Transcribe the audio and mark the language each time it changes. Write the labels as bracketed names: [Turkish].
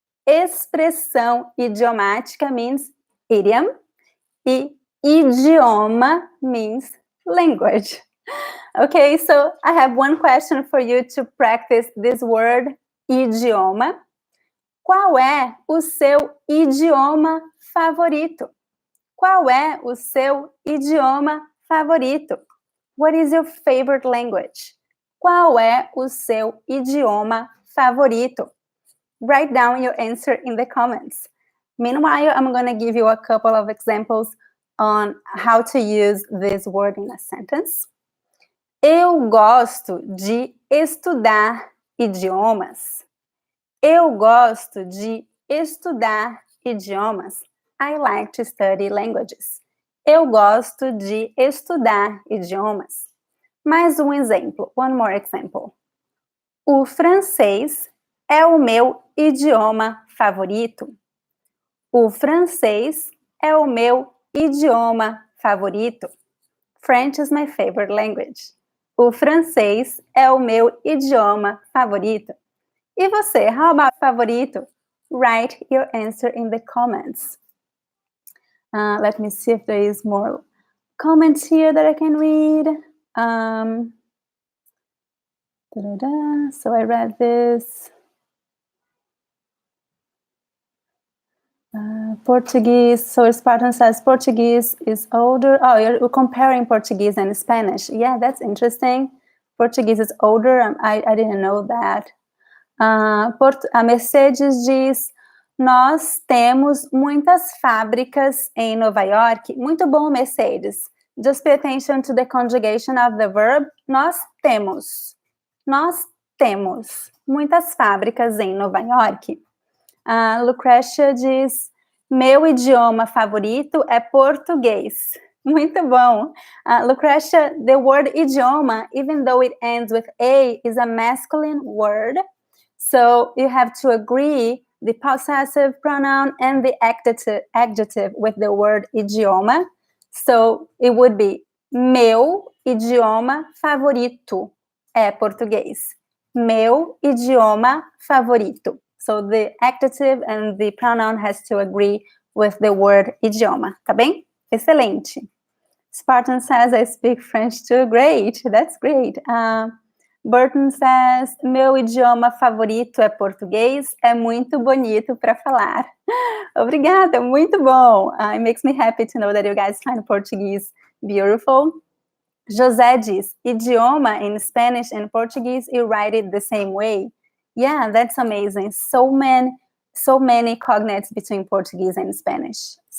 [English] Expressão idiomática means idiom, e idioma means language. Okay, so I have one question for you to practice this word, idioma. [Portuguese] Qual é o seu idioma favorito? Qual é o seu idioma favorito? [English] What is your favorite language? [Portuguese] Qual é o seu idioma favorito? [English] Write down your answer in the comments. Meanwhile, I'm going to give you a couple of examples on how to use this word in a sentence. [Portuguese] Eu gosto de estudar idiomas. Eu gosto de estudar idiomas. [English] I like to study languages. [Portuguese] Eu gosto de estudar idiomas. Mais um exemplo, [English] one more example. [Portuguese] O francês é o meu idioma favorito. O francês é o meu idioma favorito. [English] French is my favorite language. [Portuguese] O francês é o meu idioma favorito. E você, [English] how about favorito? Write your answer in the comments. Let me see if there is more comments here that I can read. So I read this. Portuguese, so Spartan says Portuguese is older. Oh, you're comparing Portuguese and Spanish. Yeah, that's interesting. Portuguese is older. I didn't know that. [Portuguese] A Mercedes diz, nós temos muitas fábricas em Nova York. Muito bom, Mercedes. [English] Just pay attention to the conjugation of the verb. [Portuguese] Nós temos. Nós temos muitas fábricas em Nova York. Lucretia diz, meu idioma favorito é português. Muito bom. [English] Lucretia, the word idioma, even though it ends with A, is a masculine word. So you have to agree the possessive pronoun and the adjective with the word idioma. So it would be, meu idioma favorito é português. [Portuguese] Meu idioma favorito. [English] So the adjective and the pronoun has to agree with the word idioma, [Portuguese] tá bem? Excelente. [English] Spartan says, I speak French too. Great, that's great. [Portuguese] Burton says, meu idioma favorito é português, é muito bonito para falar. Obrigada, muito bom. [English] It makes me happy to know that you guys find Portuguese beautiful. José diz, idioma in Spanish and Portuguese, you write it the same way. Yeah, that's amazing. So many cognates between Portuguese and Spanish.